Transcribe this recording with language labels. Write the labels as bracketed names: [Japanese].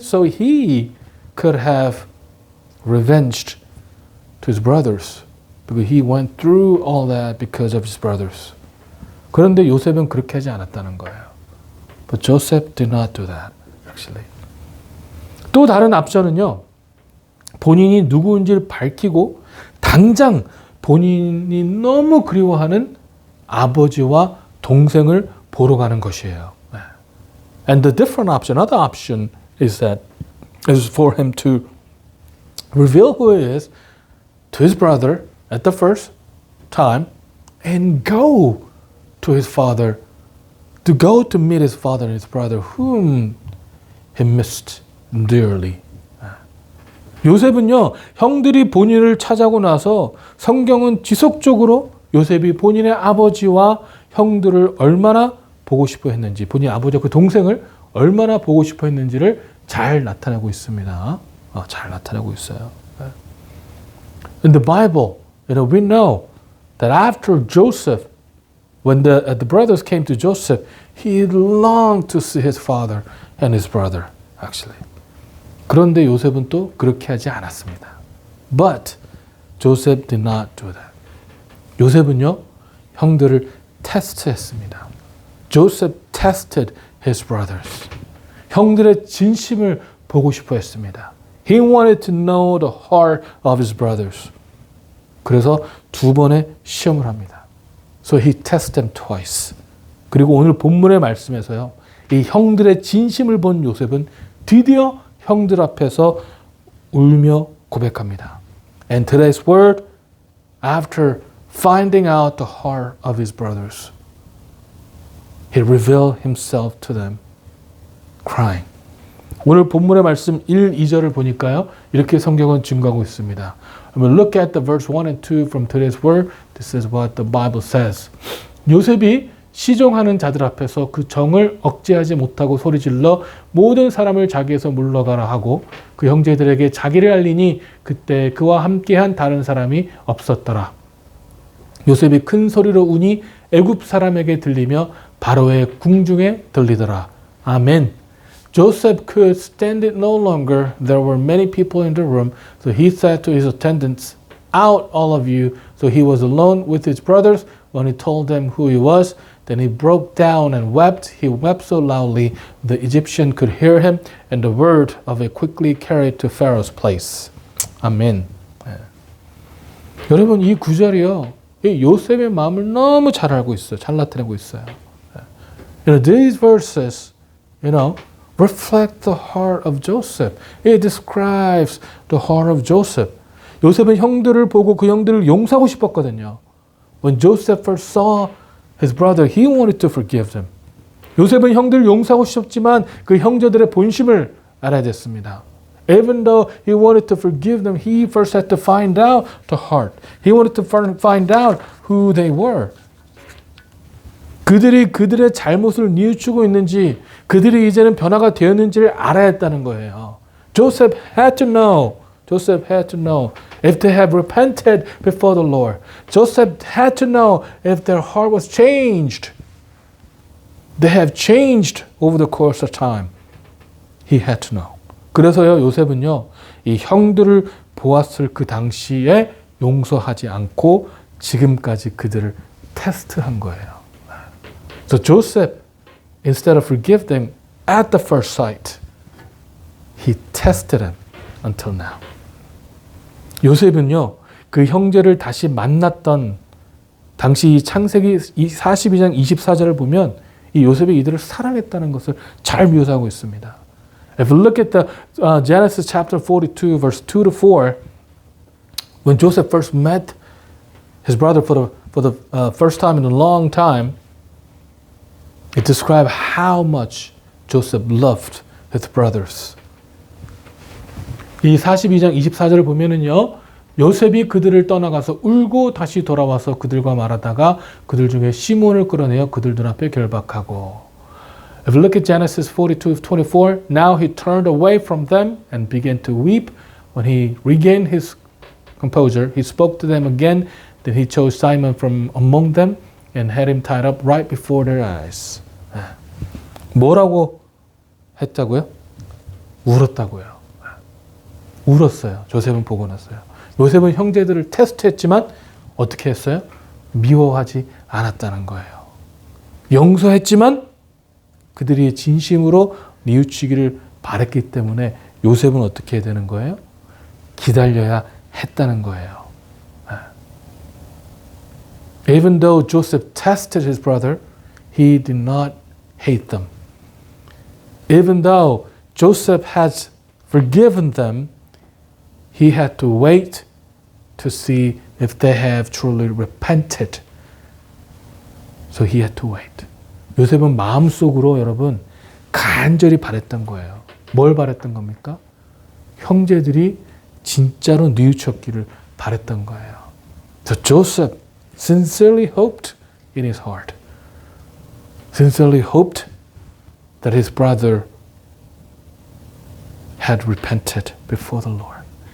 [English] So he could have revenged to his brothers, because he went through all that because of his brothers. [Korean] 그런데 요셉은 그렇게 하지 않았다는 거예요. [English] But Joseph did not do that, actually. [Korean] 또 다른 옵션은요, 본인이 누구인지를 밝히고 당장 본인이 너무 그리워하는 아버지와 동생을 보러 가는 것이에요. [English] And the different option, another option is for him to reveal who he is to his brother at the first time and go to his father, to go to meet his father and his brother whom he missed dearly. [Korean] 요셉은요, 형들이 본인을 찾아오고 나서 성경은 지속적으로 요셉이 본인의 아버지와 형들을 얼마나 보고 싶어 했는지, 본인 아버지와 그 동생을 얼마나 보고 싶어 했는지를 잘 나타내고 있습니다. 잘 나타내고 있어요. [English] In the Bible, we know that after Joseph, when the brothers came to Joseph, he longed to see his father and his brother, actually. [Korean] 그런데 요셉은 또 그렇게 하지 않았습니다. [English] But Joseph did not do that. [Korean] 요셉은요, 형들을 테스트했습니다. [English] Joseph tested his brothers. [Korean] 형들의 진심을 보고 싶어 했습니다. [English] He wanted to know the heart of his brothers. [Korean] 그래서 2번의 시험을 합니다. [English] So he tested them twice. [Korean] 그리고 오늘 본문의 말씀에서요, 이 형들의 진심을 본 요셉은 드디어 형들 앞에서 울며 고백합니다. [English] And today's word, after finding out the heart of his brothers, he revealed himself to them, crying. [Korean] 오늘 본문의 말씀 1, 2절을 보니까요, 이렇게 성경은 증거하고 있습니다. [English] When we look at the verse 1 and 2 from today's word, this is what the Bible says. [Korean] 요셉이 시종하는 자들 앞에서 그 정을 억제하지 못하고 소리질러 모든 사람을 자기에서 물러가라 하고 그 형제들에게 자기를 알리니 그때 그와 함께한 다른 사람이 없었더라. 요셉이 큰 소리로 우니 애굽 사람에게 들리며 바로의 궁중에 들리더라. [English] Amen. Joseph could stand it no longer. There were many people in the room. So he said to his attendants, out all of you. So he was alone with his brothers when he told them who he was. Then he broke down and wept. He wept so loudly the Egyptian could hear him, and the word of it quickly carried to Pharaoh's place. [Korean] 아멘. 여러분 이 구절이요, 이 요셉의 마음을 너무 잘 알고 있어요. 잘 나타내고 있어요. [English] These verses, reflect the heart of Joseph. It describes the heart of Joseph. [Korean] 요셉은 형들을 보고 그 형들을 용서하고 싶었거든요. [English] When Joseph first saw his brother, he wanted to forgive them. [Korean] 요셉은 형들을 용서하고 싶었지만 그 형제들의 본심을 알아야 됐습니다. [English] Even though he wanted to forgive them, he first had to find out the heart. He wanted to find out who they were. [Korean] 그들이 그들의 잘못을 뉘우치고 있는지, 그들이 이제는 변화가 되었는지를 알아야 했다는 거예요. [English] Joseph had to know. Joseph had to know if they have repented before the Lord. Joseph had to know if their heart was changed. They have changed over the course of time. He had to know. [Korean] 그래서요, 요셉은요, 이 형들을 보았을 그 당시에 용서하지 않고 지금까지 그들을 테스트한 거예요. [English] So Joseph, instead of forgive them at the first sight, he tested them until now. [Korean] 요셉은요, 그 형제를 다시 만났던 당시 이 창세기 42장 24절을 보면 이 요셉이 이들을 사랑했다는 것을 잘 묘사하고 있습니다. [English] If you look at the Genesis chapter 42, verse 2 to 4, when Joseph first met his brother for the first time in a long time, it describes how much Joseph loved his brothers. [Korean] 이 42장 24절을 보면은요, 요셉이 그들을 떠나가서 울고 다시 돌아와서 그들과 말하다가 그들 중에 시몬을 끌어내어 그들 눈앞에 결박하고. [English] If you look at Genesis 42:24, now he turned away from them and began to weep. When he regained his composure, he spoke to them again. Then he chose Simon from among them and had him tied up right before their eyes. [Korean] 뭐라고 했다고요? 울었다고요. 울었어요. 조셉은 보고 났어요. 요셉은 형제들을 테스트했지만 어떻게 했어요? 미워하지 않았다는 거예요. 용서했지만 그들이 진심으로 뉘우치기를 바랬기 때문에 요셉은 어떻게 해야 되는 거예요? 기다려야 했다는 거예요. [English] Even though Joseph tested his brother, he did not hate them. Even though Joseph has forgiven them, he had to wait to see if they have truly repented. So he had to wait. [Korean] 요셉은 마음속으로 여러분 간절히 바랬던 거예요. 뭘 바랬던 겁니까? 형제들이 진짜로 뉘우쳤기를 바랬던 거예요. [English] So Joseph sincerely hoped in his heart. Sincerely hoped that his brother had repented before the Lord.